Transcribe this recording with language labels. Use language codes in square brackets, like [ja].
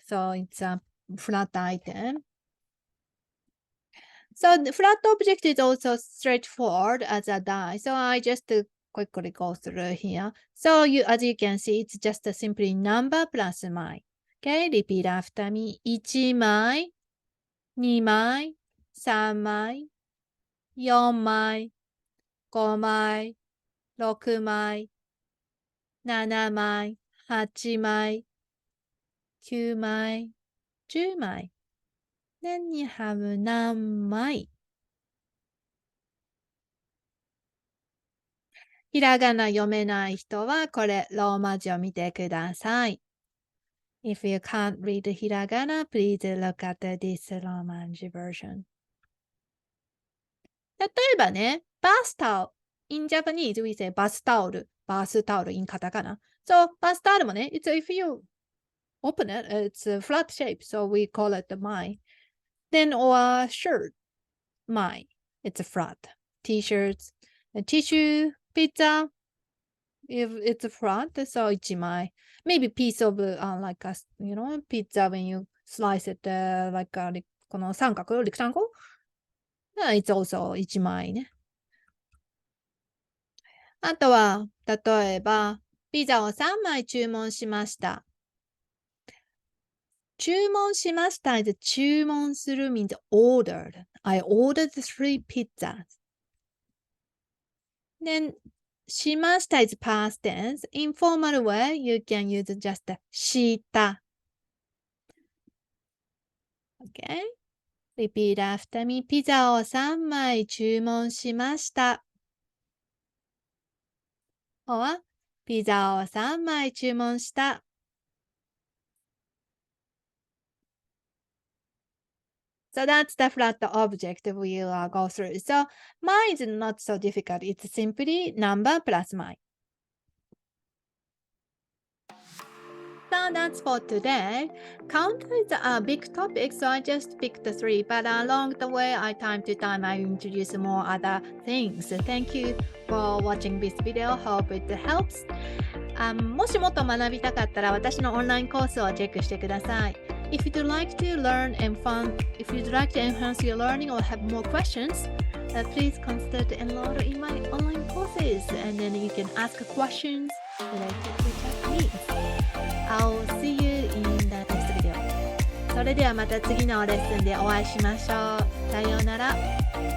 [en] So it's a flat item. So the flat object is also straightforward as a die. So I just quickly go through here. So as you can see, it's just a simply number plus 枚. Okay, repeat after me. [ja] 1枚、2枚、3枚、4枚、5枚、6枚、7枚、8枚、9枚、10枚。 [en] Then you have 何枚。 [ja] ひらがな読めない人はこれローマ字を見てください。 [en] If you can't read ひらがな, please look at this Romanji version. [ja] 例えばね、バスタオル。 [en] In Japanese, we say バスタオル。 [ja] バスタオル in カタカナ。 [en] So, [ja] バスタオルもね、 [en] if you open it, it's a flat shape, so we call it the mai. Then, or shirt, mai. It's a flat. T-shirts, a tissue, pizza, if it's a flat, so 1枚. Maybe piece of, like a, pizza when you slice it, like [ja] この三角、 [en] rectangle. It's also 1枚ね。 [ja] あとは、例えば、ピザを3枚注文しました。注文しました is 注文する [en] means ordered. I ordered 3 pizzas. Then しました is past tense. In formal way, you can use just した。 Okay? Repeat after me. [ja] ピザを3枚注文しました。 or ピザを3枚注文した。 [en] So that's the flat object we will go through. So mine is not so difficult. It's simply number plus mine. So that's for today. Count is a big topic, so I just picked the three. But along the way, time to time, I introduce more other things. Thank you for watching this video. Hope it helps. [ja] もしもっと学びたかったら私のオンラインコースをチェックしてください。 [en] If you'd like to learn and if you'd like to enhance your learning or have more questions, please consider to enroll in my online courses and then you can ask questions related to Japanese. I'll see you in the next video. [ja] それではまた次のレッスンでお会いしましょう。さようなら。